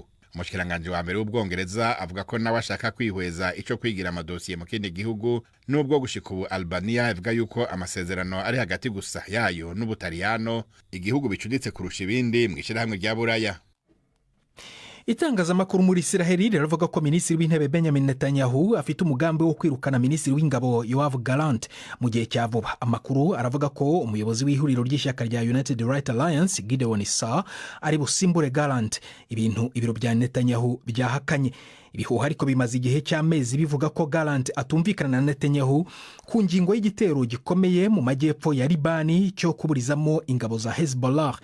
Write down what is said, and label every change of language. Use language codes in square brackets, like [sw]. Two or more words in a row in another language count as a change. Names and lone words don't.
[rn] Umushikiranganje wa mbere w'Ubwongereza avuga ko nawe ashaka kwihweza ico kwigira amadosiye mu kindi gihugu, nubwo gushika ubu Albania ivuga yuko amasezerano ari hagati gusa yayo n'Ubutaliyano, igihugu bicuditse kurusha ibindi mu ishirahamwe rya Buraya. [rw] Itangazamakuru muri Isiraheli riravuga ko minisitiri w'intebe Benjamin Netanyahu afite umugambi wo kwirukana minisitiri w'ingabo Yoav Gallant mu gihe cya vuba. Amakuru aravuga ko umuyobozi w'ihuriro ry'ishyaka rya United Right Alliance Gideon Saar ari busimbure Gallant, ibintu ibiro bya Netanyahu byahakanye. Ibihuha ariko bimaze igihe cy'amezi bivuga ko Gallant atumvikana na Netanyahu ku ngingo y'igitero gikomeye mu majyepfo ya Libani cyo kuburizamo ingabo za Hezbollah.